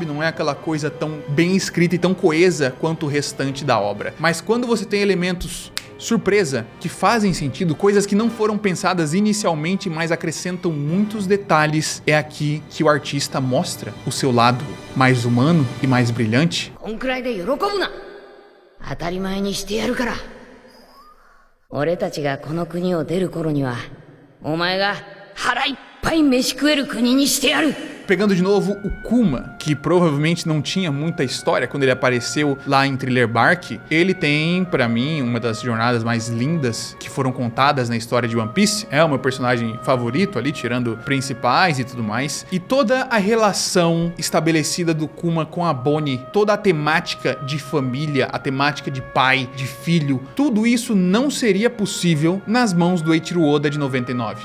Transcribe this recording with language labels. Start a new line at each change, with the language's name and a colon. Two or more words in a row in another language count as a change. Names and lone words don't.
Portuguese: Não é aquela coisa tão bem escrita e tão coesa quanto o restante da obra. Mas quando você tem elementos surpresa, que fazem sentido, coisas que não foram pensadas inicialmente, mas acrescentam muitos detalhes, é aqui que o artista mostra o seu lado mais humano e mais brilhante.
Japanese: 当たり前にしてやるから。俺たちがこの国を出る頃には、お前が腹いっぱい飯食える国にしてやる。
Portuguese: Pegando de novo o Kuma, que provavelmente não tinha muita história quando ele apareceu lá em Thriller Bark, ele tem, pra mim, uma das jornadas mais lindas que foram contadas na história de One Piece. É o meu personagem favorito ali, tirando principais e tudo mais. E toda a relação estabelecida do Kuma com a Bonnie, toda a temática de família, a temática de pai, de filho, tudo isso não seria possível nas mãos do Eiichiro Oda de 99.